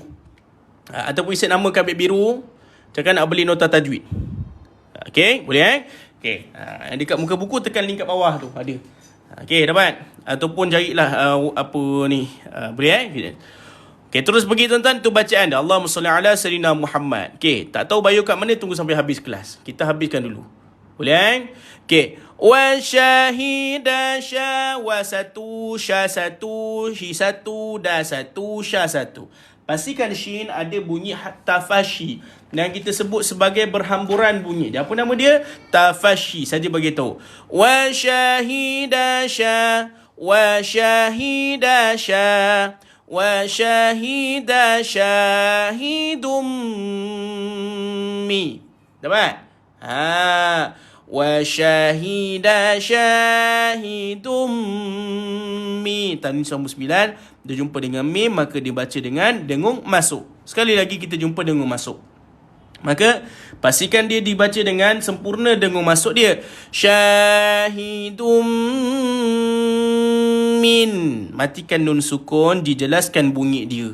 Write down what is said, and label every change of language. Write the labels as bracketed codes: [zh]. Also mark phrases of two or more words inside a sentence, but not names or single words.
[ms] Ataupun isi nama kabit biru. Cakap nak beli nota tajwid. Okey, boleh Okey. Dekat muka buku tekan link kat bawah tu ada. Okey, dapat. Ataupun carilah apa ni. Boleh Okey, terus pergi tuan-tuan tu bacaan dia. [ar] اللهم صل على سيدنا محمد. [ms] Okey, tak tahu Bayu kat mana tunggu sampai habis kelas. Kita habiskan dulu. Boleh Okey. Wa syahida sya wa satu sya satu shi satu da satu sya satu. Pastikan shin ada bunyi tafashi yang kita sebut sebagai berhamburan bunyi. Dia apa nama dia? Tafashi. Saja bagi tahu. [ar] وشهد شا وشهد شا وشهد شاهد م. Dapat? وشهد شاهد م. [ms] Tanwin nombor 9. Dia jumpa dengan mim, maka dibaca dengan dengung masuk. Sekali lagi kita jumpa dengung masuk. Maka pastikan dia dibaca dengan sempurna dengung masuk dia. [ar] شاهد من. [ms] Matikan nun sukun, dijelaskan bunyi dia.